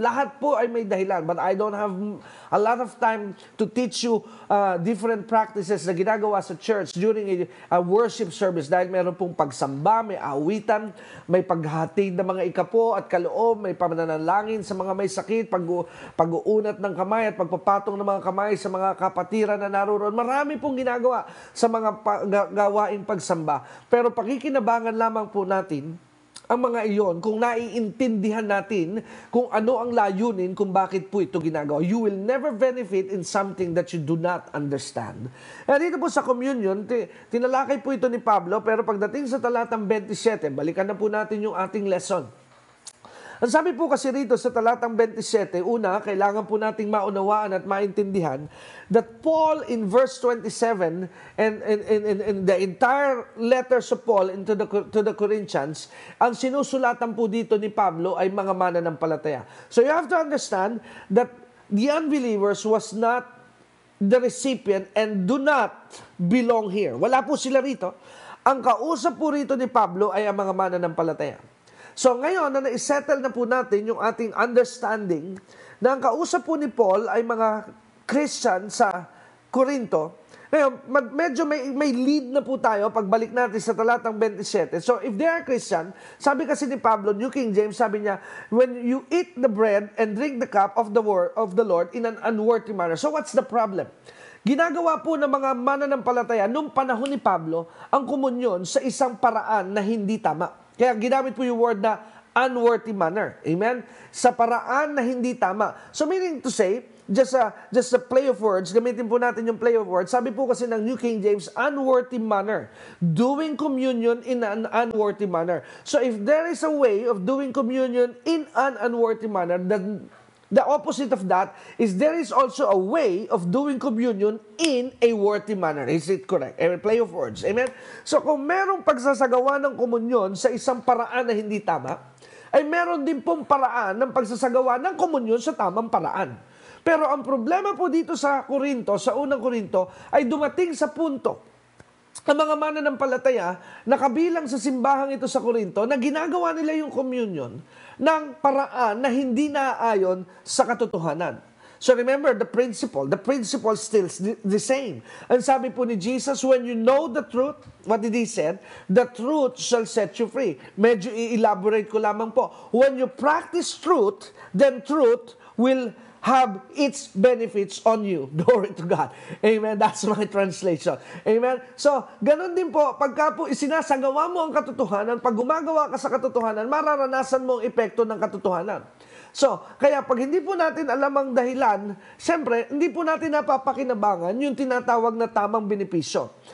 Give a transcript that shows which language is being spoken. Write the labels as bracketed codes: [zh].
[tl] Lahat po ay may dahilan, [en] but I don't have a lot of time to teach you different practices [tl] na ginagawa sa church [en] during a worship service [tl] dahil meron pong pagsamba, may awitan, may paghatid ng mga ikapo at kaloob, may pananalangin sa mga may sakit, pag-uunat ng kamay at pagpapatong ng mga kamay sa mga kapatiran na naroon. Marami pong ginagawa sa mga gawaing pagsamba. Pero pakikinabangan lamang po natin ang mga iyon kung naiintindihan natin kung ano ang layunin kung bakit po ito ginagawa. [en] You will never benefit in something that you do not understand. [tl] Dito po sa communion, tinalakay po ito ni Pablo, pero pagdating sa talatang 27, balikan na po natin yung ating lesson. Ang sabi po kasi rito sa talatang 27, una, kailangan po nating maunawaan at maintindihan [en] that Paul in verse 27 and the entire letters of Paul to the Corinthians, [tl] ang sinusulatan po dito ni Pablo ay mga mananampalataya. [en] So you have to understand that the unbelievers was not the recipient and do not belong here. [tl] Wala po sila rito. Ang kausap po rito ni Pablo ay ang mga mananampalataya. So ngayon na na-settle na po natin yung ating understanding na ang kausap po ni Paul ay mga Christian sa Corinto. Ngayon, medyo may lead na po tayo pagbalik natin sa talatang 27. [en] So, if they are Christian, [tl] sabi kasi ni Pablo, [en] New King James, [tl] sabi niya, [en] when you eat the bread and drink the cup of the Lord in an unworthy manner. So, what's the problem? [tl] Ginagawa po ng mga mananampalataya nung panahon ni Pablo ang komunyon sa isang paraan na hindi tama. Kaya ginamit po yung word na unworthy manner. Amen? Sa paraan na hindi tama. [en] So, meaning to say, just a play of words, [tl] gamitin po natin yung [en] play of words. [tl] Sabi po kasi ng [en] New King James, unworthy manner. Doing communion in an unworthy manner. So if there is a way of doing communion in an unworthy manner, then the opposite of that is there is also a way of doing communion in a worthy manner. Is it correct? A play of words. Amen? [tl] So kung merong pagsasagawa ng komunyon sa isang paraan na hindi tama, ay meron din pong paraan ng pagsasagawa ng komunyon sa tamang paraan. Pero ang problema po dito sa Corinto, sa unang Corinto, ay dumating sa punto ang mga mananampalataya na kabilang sa simbahang ito sa Corinto na ginagawa nila yung communion ng paraan na hindi naaayon sa katotohanan. [en] So remember, the principle still the same. [tl] Ang sabi po ni [en] Jesus, when you know the truth, what did He said? The truth shall set you free. [tl] Medyo i-elaborate ko lamang po. [en] When you practice truth, then truth will have its benefits on you. Glory to God. Amen. That's my translation. Amen. [tl] So, ganun din po, pagka po isinasagawa mo ang katotohanan, pag gumagawa ka sa katotohanan, mararanasan mo ang epekto ng katotohanan. So, kaya pag hindi po natin alam ang dahilan, siyempre, hindi po natin napapakinabangan yung tinatawag na tamang benepisyo.